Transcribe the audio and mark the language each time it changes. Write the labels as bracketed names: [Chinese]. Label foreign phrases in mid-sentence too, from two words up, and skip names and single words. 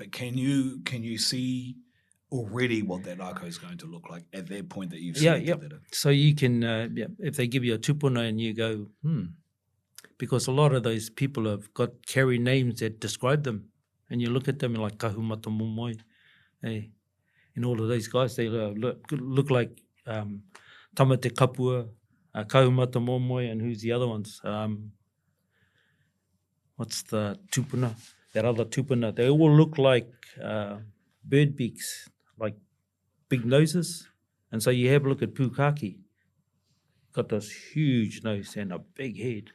[English] But can you see already what that rako is going to look like at that point that you've selected that? So you can, if they give you a tupuna and you go, because a lot of those people have carry names that describe them, and you look at them like kahumata momoi, and all of those guys, they look like tamate kapua, kahumata momoi, and who's the other ones? What's the tupuna? That other tupuna. They all look like bird beaks, like big noses. And so you have a look at Pukaki. Got this huge nose and a big head.